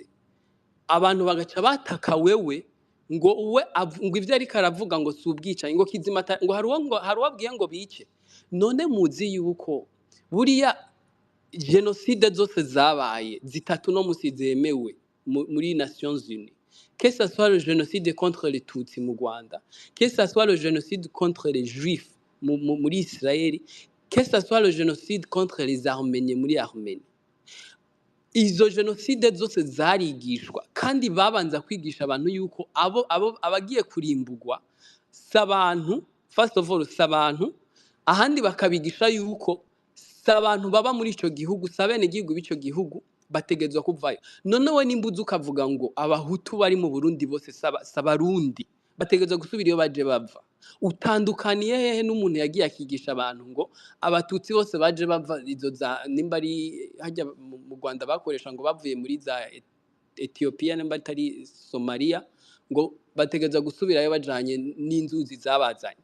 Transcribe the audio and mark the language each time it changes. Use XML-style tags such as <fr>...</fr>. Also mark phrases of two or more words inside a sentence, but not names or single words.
<rn>Abantu bagaca bataka wewe ngo ngo ivyo ariko aravuga ngo subwica ngo kizimata ngo hari uwabwiye ngo bice. None muzi yuko buriya genocide zose zabaye zitatu no musi zemewe muri</rn> <fr>Nations Unies, que ce soit le génocide contre les Tutsi</fr> <rn>mu Rwanda,</rn> <fr>que ce soit le génocide contre les Juifs muri Israeli, que ce soit le génocide contre les Arméniens muri Arménie.</fr> <rn>Izo genocide zose zarigishwa, kandi babanza kwigisha abantu yuko abagiye kurimbugwa s'abantu,</rn> <en>first of all</en> <rn>s'abantu, ahandi bakabigisha yuko s'abantu baba muri ico gihugu, s'abene igihugu b'ico gihugu bategezwa kuvayo. None we nimbuza ukavuga ngo abahutu bari mu Burundi bose s'abarundi bategezwa gusubira iyo baje bava. Utandukaniye hehe n'umuntu yagiye akigisha abantu ngo abatutsi bose baje bava izo za nimba ari hajya mu Rwanda bakoresha ngo bavuye muri za Ethiopia nimba atari Somalia, ngo bategeza gusubirayo bajanye n'inzuzi zabazanye.</rn>